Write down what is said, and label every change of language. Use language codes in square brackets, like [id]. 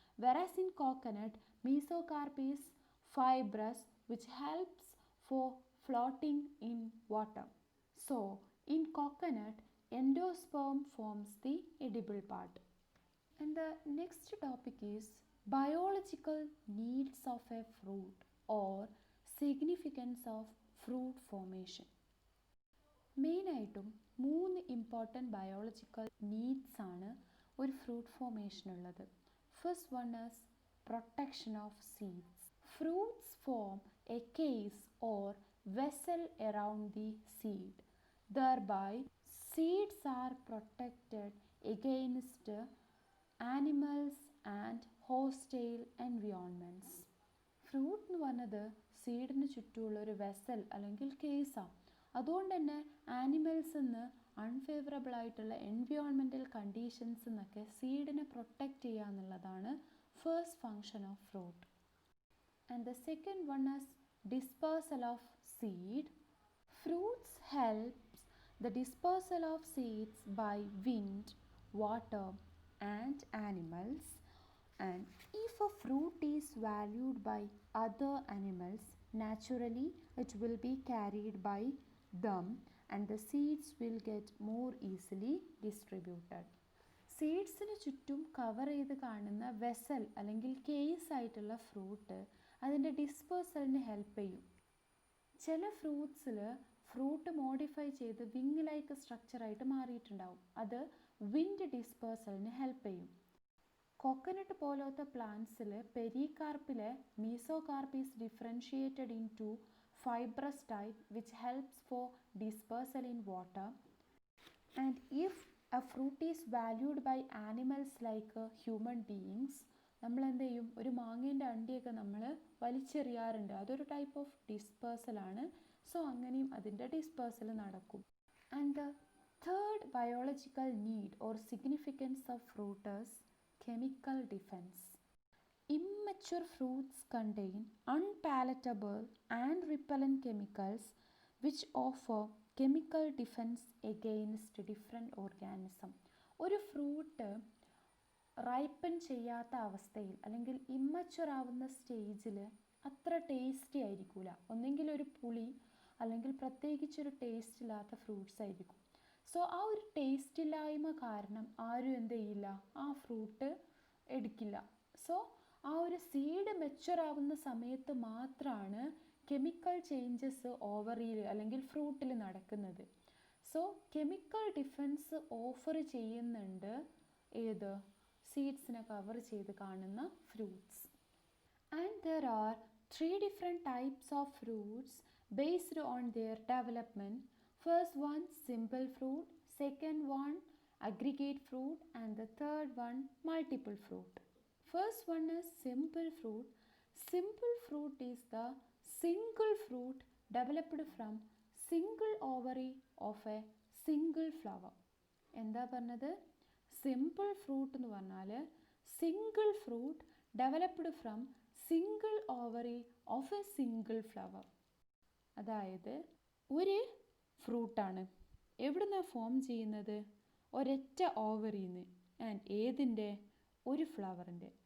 [en] Whereas in coconut, mesocarp is fibrous, which helps for floating in water. So, in coconut, endosperm forms the edible part. And the next topic is biological needs of a fruit or significance of fruit formation. [ml] മെയിനായിട്ടും 3 important biological needs ആണ് ഒരു fruit formation ഉള്ളത്. [en] First one is protection of seeds. Fruits form a case or vessel around the seed. Thereby, seeds are protected against animals and hostile environments. [ml] Fruit എന്ന് പറഞ്ഞത് സീഡിന് ചുറ്റുമുള്ള ഒരു vessel അല്ലെങ്കിൽ കേസാണ്. അതുകൊണ്ട് തന്നെ ആനിമൽസിൽ നിന്ന് അൺഫേവറബിൾ ആയിട്ടുള്ള എൻവയോൺമെൻറ്റൽ കണ്ടീഷൻസിൽ നിന്നൊക്കെ സീഡിനെ പ്രൊട്ടക്റ്റ് ചെയ്യുക എന്നുള്ളതാണ് first function of fruit. [en] And the second one is dispersal of seed. Fruits helps the dispersal of seeds by wind, water and animals. And if a fruit is valued by other animals, naturally it will be carried by them and the seeds will get more easily distributed. [ml] സീഡ്സിന് ചുറ്റും cover ചെയ്ത് കാണുന്ന vessel അല്ലെങ്കിൽ case ആയിട്ടുള്ള fruit അതിൻ്റെ ഡിസ്പേഴ്സലിന് help ചെയ്യും. ചില ഫ്രൂട്ട്സിൽ fruit modify ചെയ്ത് wing like സ്ട്രക്ചറായിട്ട് മാറിയിട്ടുണ്ടാവും. അത് വിൻഡ് ഡിസ്പേഴ്സലിന് ഹെൽപ്പ് ചെയ്യും. കോക്കനട്ട് പോലത്തെ പ്ലാന്റ്സിൽ പെരികാർപ്പിലെ [en] Mesocarp is differentiated into fibrous type which helps for dispersal in water. And if a fruit is valued by animals like human beings, [ml] നമ്മൾ എന്ത് ചെയ്യും, ഒരു മാങ്ങേൻ്റെ അണ്ടിയൊക്കെ നമ്മൾ വലിച്ചെറിയാറുണ്ട്. അതൊരു ടൈപ്പ് ഓഫ് ഡിസ്പേഴ്സലാണ്. സോ അങ്ങനെയും അതിൻ്റെ ഡിസ്പേഴ്സൽ നടക്കും. [en] And the third biological need or significance of fruit is chemical defense. Immature fruits contain unpalatable and repellent chemicals which offer chemical defense against different organisms. [ml] ഒരു ഫ്രൂട്ട് റൈപ്പൻ ചെയ്യാത്ത അവസ്ഥയിൽ അല്ലെങ്കിൽ immature ആവുന്ന സ്റ്റേജിൽ അത്ര ടേസ്റ്റി ആയിരിക്കില്ല. ഒന്നെങ്കിൽ ഒരു പുളി അല്ലെങ്കിൽ പ്രത്യേകിച്ചൊരു ടേസ്റ്റ് ഇല്ലാത്ത ഫ്രൂട്ട്സ് ആയിരിക്കും. സോ ആ ഒരു ടേസ്റ്റ് ഇല്ലായ്മ കാരണം ആരും എന്ത് ചെയ്യില്ല, ആ ഫ്രൂട്ട് എടുക്കില്ല. സോ ആ ഒരു സീഡ് മെച്വർ ആവുന്ന സമയത്ത് മാത്രമാണ് കെമിക്കൽ ചേഞ്ചസ് ഓവറിൽ അല്ലെങ്കിൽ ഫ്രൂട്ടിൽ നടക്കുന്നത്. സോ കെമിക്കൽ ഡിഫൻസ് ഓഫർ ചെയ്യുന്നുണ്ട് ഏത് സീഡ്സിനെ കവർ ചെയ്ത് കാണുന്ന fruits. [en] And there are 3 different types of fruits based on their development. First one simple fruit, second one aggregate fruit and the third one multiple fruit. First one is simple fruit. Simple fruit is the single fruit developed from single ovary of a single flower. [ml] എന്താ പറഞ്ഞത്? [en] simple fruit [ml] എന്ന് പറഞ്ഞാൽ [en] Single fruit developed from single ovary of a single flower. [ml] അതായത് ഒരു ഫ്രൂട്ടാണ് എവിടുന്നാണ് form ചെയ്യുന്നത്? ഒരൊറ്റ ഓവറിന്ന്. ആൻഡ് ഏതിൻ്റെ? ഒരു ഫ്ലവറിൻ്റെ.